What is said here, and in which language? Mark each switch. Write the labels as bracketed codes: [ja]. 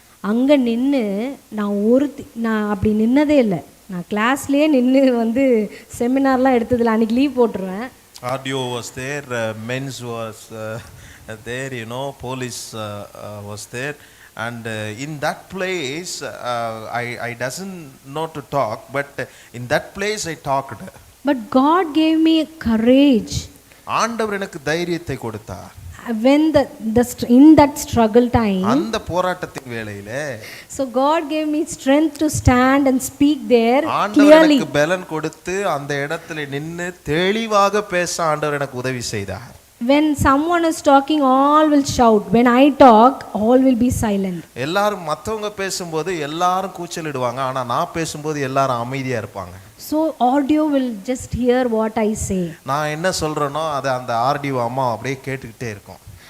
[ta] அங்கே நின்று நான் அப்படி நின்னதே இல்லை. நான் கிளாஸ்லேயே நின்று செமினார்லாம் எடுத்ததில்லை. அன்றைக்கி லீவ் போட்டுருவேன். [en] RDO was there, men's was there, police was there, and in that place I doesn't know to talk, but in that place I talked. But God gave me courage. [ta] ஆண்டவர் எனக்கு தைரியத்தை கொடுத்தார். [en] When in that struggle time, [ta] அந்த போராட்டத்தின் வேளையில, [en] so God gave me strength to stand and speak there clearly. [ta] ஆண்டவர் எனக்கு பலன் கொடுத்து அந்த இடத்துல நின்னு தெளிவாக பேச ஆண்டவர் எனக்கு உதவி செய்தார். [en] When someone is talking, all will shout. When I talk, all will be silent. [ta] எல்லாரும் மத்தவங்க பேசும்போது எல்லாரும் கூச்சலிடுவாங்க. ஆனா நான் பேசும்போது எல்லாரும் அமைதியா இருப்பாங்க. [en] So audio will just hear what I say. [ta] நான் என்ன சொல்றேனோ அது அந்த ஆர்டிஓ அம்மா அப்படியே கேட்டுக்கிட்டே இருக்கும்.